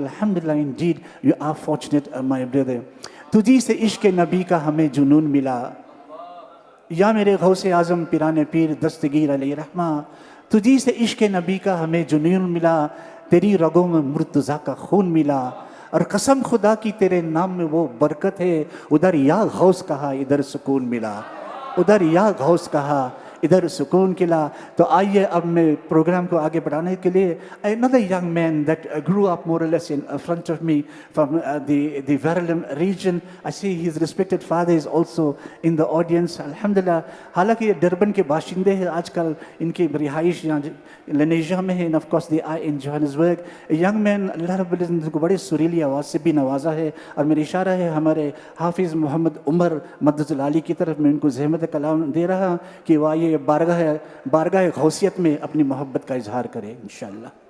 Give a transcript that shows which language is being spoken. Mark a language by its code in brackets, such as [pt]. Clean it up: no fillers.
[ur] Alhamdulillah, [en] indeed, you are fortunate, my brother. [ur] Tujhi se ishq nabi ka hame junoon mila, ya mere ghaus-e azam pirane pir dastagir alayhi rahma. Tujhi se ishq nabi ka hame junoon mila, تیری رگوں میں مرتضیٰ کا خون ملا. اور قسم خدا کی تیرے نام میں وہ برکت ہے, ادھر یا غوث کہا ادھر سکون ملا, ادھر یا غوث کہا ادھر سکون کلا. تو آئیے اب میں پروگرام کو آگے بڑھانے کے لیے [en] another young man that grew up more or less in front of me from the Verulam region. I see his respected father is also in the audience. [ur] Alhamdulillah, حالانکہ یہ ڈربن کے باشندے ہیں, آج کل ان کی رہائش یہاں لنیجا میں ہے, [en] and of course they are in Johannesburg. A young man, [ur] اللہ رب العزت کو بڑے سریلی آواز سے بھی نوازا ہے, اور میرا اشارہ ہے ہمارے حافظ محمد عمر مدد العالی کی طرف. میں ان کو زحمت کلام دے رہا کہ وہ آئیے بارگاہ غوثیت میں اپنی محبت کا اظہار کرے انشاءاللہ.